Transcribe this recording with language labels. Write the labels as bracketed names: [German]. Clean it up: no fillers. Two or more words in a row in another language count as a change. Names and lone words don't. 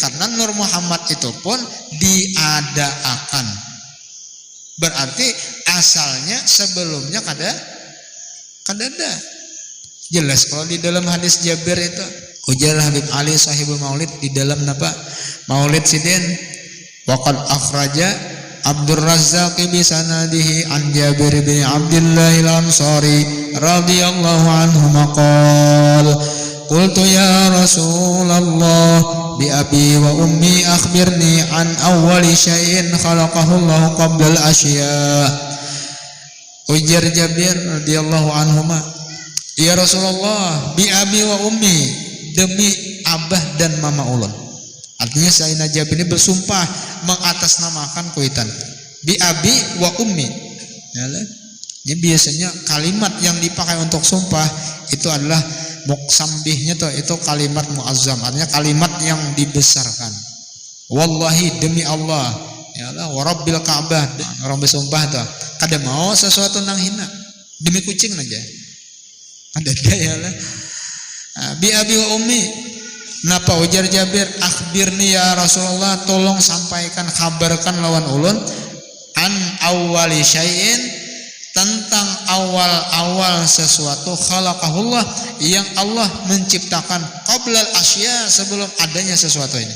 [Indonesian] Karena Nur Muhammad itu pun diada-akan. [Banjar] Berarti asalnya sebelumnya kada ada. Jelas kalau di dalam hadis Jabir itu, ujar Habib Ali [Arabic] صاحب المولد [Banjar] di dalam napa? Maulid sidin. [Arabic] وقد أخرج عبد الرزاق بسنده عن جابر بن عبد الله الأنصاري رضي الله عنه ما قال قلت يا رسول الله بأبي وأمي أخبرني عن أول شيء خلقه الله قبل الأشياء. Ujar Jabir رضي الله عنهما يا رسول الله بأبي وأمي, [Banjar] demi abah dan mama ulun. [Indonesian] Artinya Sayyidina Jabir ini bersumpah mengatasnamakan kuitan [Arabic] بأبي وأمي. [Indonesian] Ini biasanya kalimat yang dipakai untuk sumpah itu adalah muqsambihnya tuh, itu kalimat muazzam, artinya kalimat yang dibesarkan. [Banjar] Wallahi, demi Allah, [Arabic] يا الله ورب الكعبة, [Banjar] orang bersumpah tuh kada mau sesuatu nang hina, demi kucing aja. [Arabic] Ada يا الله بأبي وأمي. [Banjar] Napa ujar Jabir, [Arabic] أخبرني يا رسول الله, [Banjar] tolong sampaikan, kabarkan lawan ulun [Arabic] عن أول شيء, [Banjar] tentang awal-awal sesuatu khalaqahullah yang Allah menciptakan [Arabic] قبل الأشياء, [Banjar] sebelum adanya sesuatu ini.